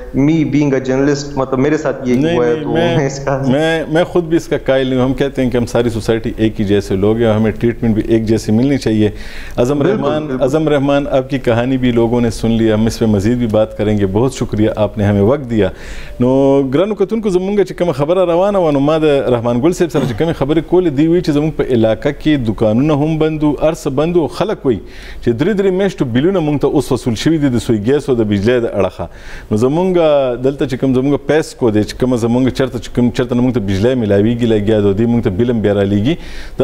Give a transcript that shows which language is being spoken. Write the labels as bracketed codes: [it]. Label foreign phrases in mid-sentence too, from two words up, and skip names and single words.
[en] me being a journalist, [ur] مطلب میرے ساتھ یہ ہوا ہے. تو میں خود بھی اس کا قائل نہیں ہوں. ہم کہتے ہیں کہ ہم ساری سوسائٹی ایک ہی جیسے لوگ ہیں, ہمیں ٹریٹمنٹ بھی ایک جیسی ملنی چاہیے. اعظم رحمان آپ کی کہانی بھی لوگوں نے سن لی, ہم اس پہ مزید بھی بات کریں گے. بہت شکریہ, آپ نے ہمیں وقت دیا. [ps] نو ګرانو کتونکو زمونږ چې کومه خبره روانه وه, نو ما د رحمان ګل صاحب سره چې کومې خبرې کولې دی وی چې زموږ په علاقه کې دکانونه هم بند وو, هر څه بند وو. خلک وایي چې 3 میاشتو بیلونه موږ ته اوس وصول شوي دي د سوی ګیس او د بجلۍ د اړخه. نو زمونږ دلته چې کوم زمونږ پیسکو دی چې کومه زمونږ چېرته موږ ته بجلۍ میلاویږي لګیا د دې موږ ته بیل هم بیا رالیږي.